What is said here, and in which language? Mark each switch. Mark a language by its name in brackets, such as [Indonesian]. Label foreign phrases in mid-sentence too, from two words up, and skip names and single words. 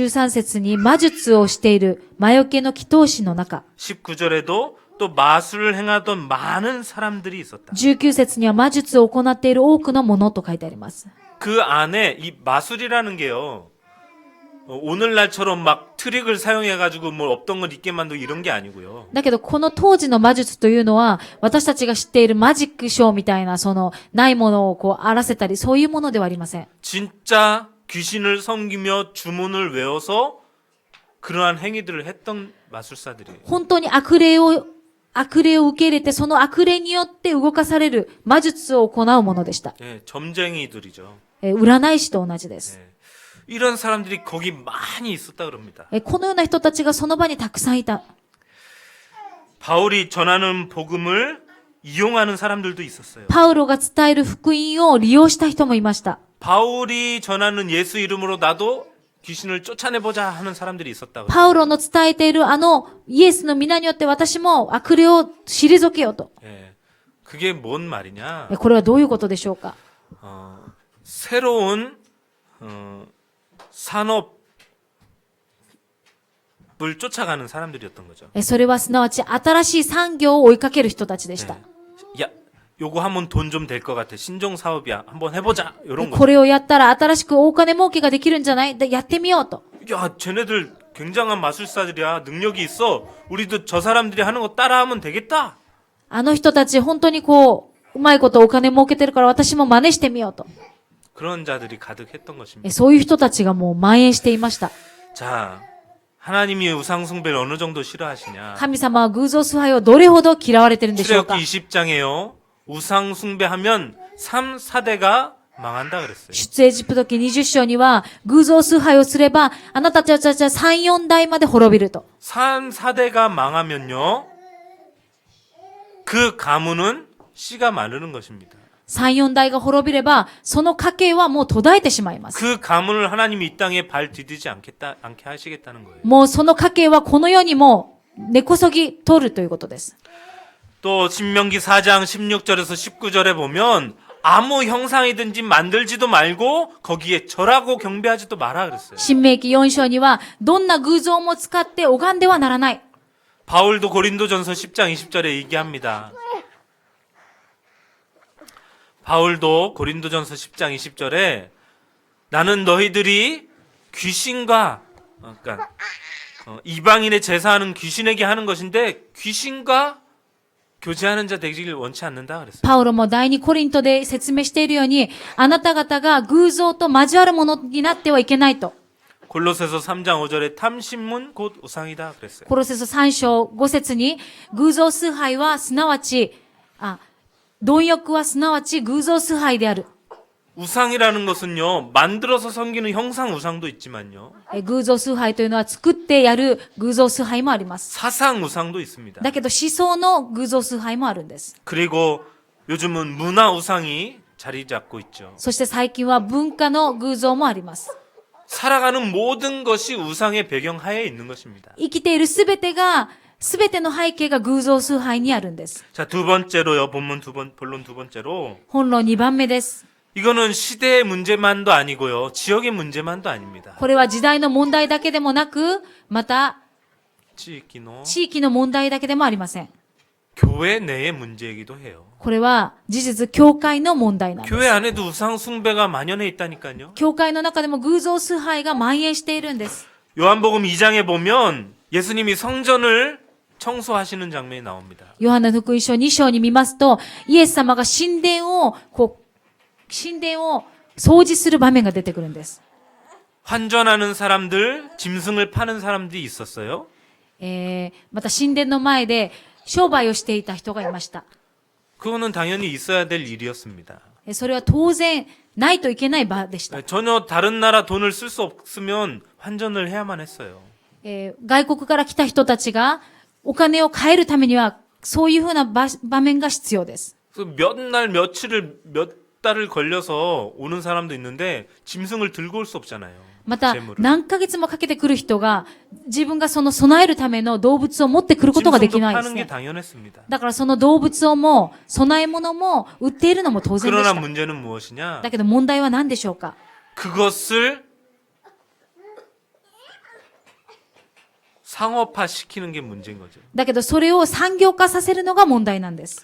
[Japanese] 13 節に魔術をしている魔除けの祈祷師の中。 [Korean] 19절에도 또 마술을 행하던 많은 사람들이 있었다. [Japanese] 19 節には魔術を行っている多くのものと書いてあります。 [Korean] 그 안에 이 마술이라는 게요. 오늘날처럼 막 트릭을 사용해가지고 뭐 없던 걸 있게 만들고 이런 게 아니고요. [Japanese] だけどこの当時の魔術というのは私たちが知っているマジックショーみたいなそのないものをこう荒らせたりそういうものではありません。 [Korean] 진짜 귀신을 섬기며 주문을 외워서 그러한 행위들을 했던 마술사들이에요. [Japanese] 本当に悪霊を受け入れてその悪霊によって動かされる魔術を行うものでした。 [Korean] 예, 점쟁이들이죠. [Japanese] 占い師と同じです。 [Korean] 예. 이런 사람들이 거기 많이 있었다 그럽니다. [Japanese] このような人たちがその場にたくさんいた。 [Korean] 바울이 전하는 복음을 이용하는 사람들도 있었어요. [Japanese] パウロが伝える福音を利用した人もいました。 [Korean] 바울이 전하는 예수 이름으로 나도 귀신을 쫓아내보자 하는 사람들이 있었다. [Japanese] パウロの伝えているイエスの皆によって私も悪霊を退けようと。 [Korean] 예. 그게 뭔 말이냐? [Japanese] これはどういうことでしょうか。 [Korean] 새로운 산업을 쫓아가는 사람들이었던 거죠. [Japanese] それはすなわち新しい産業を追いかける人たちでした。 [Korean] 야, 요거 하면 돈 좀 될 것 같아. 신종 사업이야. 한번 해보자. 이런 [Japanese] こ [Korean] 거. [Japanese] れをやったら新しくお金儲けができるんじゃない？でやってみようと。 [Korean] 야, 쟤네들 굉장한 마술사들이야. 능력이 있어. 우리도 저 사람들이 하는 거 따라하면 되겠다. [Japanese] あの人たち本当にこう、うまいことお金儲けてるから私も真似してみようと。 [Korean] 그런 자들이 가득했던 것입니다. [Japanese] そういう人たちがもう蔓延していました。 [Korean] 자, 하나님이 우상 숭배를 어느 정도 싫어하시냐? [Japanese] 神様は偶像崇拝をどれほど嫌われてるんでしょうか。 [Korean] 출애굽기 20장에요. 우상 숭배하면 3, 4대가 망한다 그랬어요. [Japanese] 出エジプト記20章には、偶像崇拝をすれば、あなたたちは3、4代まで滅びると。 [Korean] 3, 4대가 망하면요. 그 가문은 씨가 마르는 것입니다. [Japanese] 3、4 代が滅びれば、その家系はもう途絶えてしまいます。 [Korean] 그 가문을 하나님이 이 땅에 발 디디지 않게 하시겠다는 거예요. [Japanese] もうその家系はこの世にも根こそぎ取るということです。 [Korean] 또 신명기 4장 16절에서 19절에 보면 아무 형상이든지 만들지도 말고 거기에 절하고 경배하지도 마라 그랬어요. [Japanese] 新明記4章には、どんな偶像も使って拝んではならない。 [Korean] 바울도 고린도전서 10장 20절에 얘기합니다. 바울도 고린도전서 10장 20절에 나는 너희들이 귀신과 그러니까 이방인의 제사하는 귀신에게 하는 것인데 귀신과 교제하는 자 되기를 원치 않는다 그랬어요. [Japanese] パウロも第二コリントで説明しているように、あなた方が偶像と交わるものになってはいけないと。 [Korean] 골로새서 3장 5절에 탐심은 곧 우상이다 그랬어요. [Japanese] コロセソ3章5節に、偶像崇拝はすなわち、貪欲はすなわち偶像崇拝である。 [Korean] 우상이라는 것은요, 만들어서 섬기는 형상 우상도 있지만요, [Japanese] 偶像崇拝というのは作ってやる偶像崇拝もあります。 [Korean] 사상 우상도 있습니다. [Japanese] だけど思想の偶像崇拝もあるんです。 [Korean] 그리고 요즘은 문화 우상이 자리 잡고 있죠. [Japanese] そして最近は文化の偶像もあります。 [Korean] 살아가는 모든 것이 우상의 배경하에 있는 것입니다. [Japanese] 生きているすべての背景が偶像崇拝にあるんです。 [Korean] 자, 두 번째로요, 본론 두 번째로. [Japanese] 本論2番目です。 [Korean] 이거는 시대의 문제만도 아니고요, 지역의 문제만도 아닙니다. [Japanese] これは時代の問題だけでもなく、また地域の問題だけでもありません。 [Korean] 교회 내의 문제이기도 해요. [Japanese] これは事実、教会の問題なんです。 [Korean] 교회 안에도 우상 숭배가 만연해 있다니까요. [Japanese] 教会の中でも偶像崇拝が蔓延しているんです。 [Korean] 요한복음 2장에 보면 예수님이 성전을 청소하시는 장면이 나옵니다. [Japanese] ヨハネの福音書2章に見ますと、イエス様が神殿を掃除する場面が出てくるんです。 [Korean] 환전하는 사람들, 짐승을 파는 사람들이 있었어요. [Japanese] また神殿の前で商売をしていた人がいました。 [Korean] 그거는 당연히 있어야 될 일이었습니다. [Japanese] それは当然ないといけない場でした。 [Korean] 전혀 다른 나라 돈을 쓸 수 없으면 환전을 해야만 했어요. [Japanese] 外国から来た人たちがお金を変えるためにはそういうふうな場面が必要です。 [Korean] 몇 날, 며칠을, 몇 달을 걸려서 오는 사람도 있는데 짐승을 들고 올 수 없잖아요. [Japanese] また [Korean] 재물을. [Japanese] 何ヶ月もかけてくる人が自分がその備えるための動物を持ってくることができ [Korean] 짐승도 [Japanese] ないです [Korean] 파는 게 [Japanese] ね。 [Korean] 당연했습니다. [Japanese] だからその動物をも備え物も売っているのも当然で [Korean] 그러나 [Japanese] した。 [Korean] 문제는 무엇이냐? [Japanese] だけど問題は何でしょうか。 [Korean] 그것을 상업화 시키는 게 문제인 거죠. [Japanese] だけどそれを産業化させるのが問題なんです。